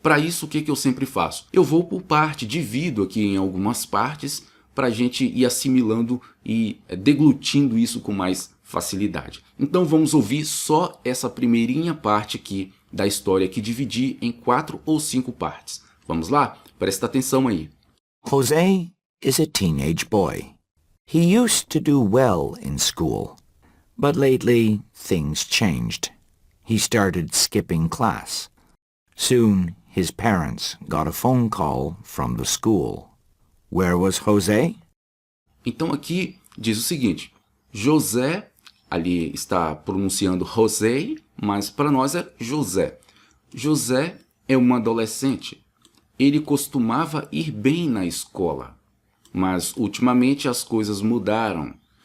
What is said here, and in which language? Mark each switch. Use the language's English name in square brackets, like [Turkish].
[Portuguese] Para isso, o que eu sempre faço? Eu vou por parte, divido aqui em algumas partes para a gente ir assimilando e deglutindo isso com mais facilidade. Então vamos ouvir só essa primeirinha parte aqui da história que dividi em 4 ou 5 partes. Vamos lá? Presta atenção aí. [English] Jose is a teenage boy. He used to do well in school, but lately things changed. He started skipping class. Soon, his parents got a phone call from the school. Where was Jose? [Portuguese] Então aqui diz o seguinte, José, ali está pronunciando José, mas para nós é José. José é um adolescente. Ele costumava ir bem na escola, mas ultimamente as coisas mudaram.